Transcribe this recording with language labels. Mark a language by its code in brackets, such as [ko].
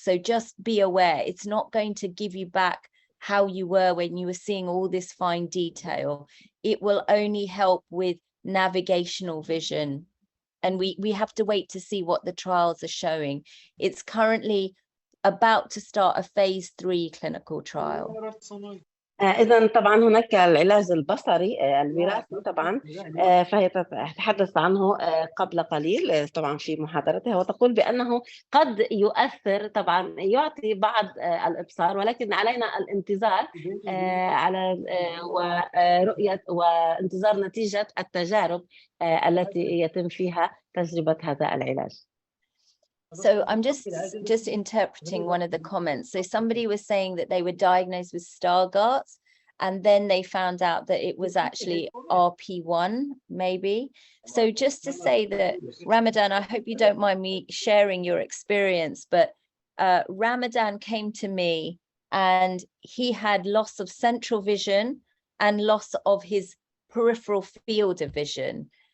[en] So just be aware, it's not going to give you back how you were when you were seeing all this fine detail. It will only help with navigational vision. And we have to wait to see what the trials are showing. It's currently about to start a phase 3 clinical trial. [ar] إذا طبعا هناك العلاج البصري الوراثي طبعا، فهي تتحدث عنه قبل قليل طبعا في محاضرتها، وتقول بأنه قد يؤثر طبعا، يعطي بعض الإبصار، ولكن علينا الانتظار على ورؤية وانتظار نتيجة التجارب التي يتم فيها تجربة هذا العلاج. [en] So I'm just interpreting one of the comments. So somebody was saying that they were diagnosed with Stargardt's, and then they found out that it was actually RP1, maybe. So just to say that, Ramadan, I hope you don't mind me sharing your experience, but Ramadan came to me and he had loss of central vision and loss of his peripheral field of vision.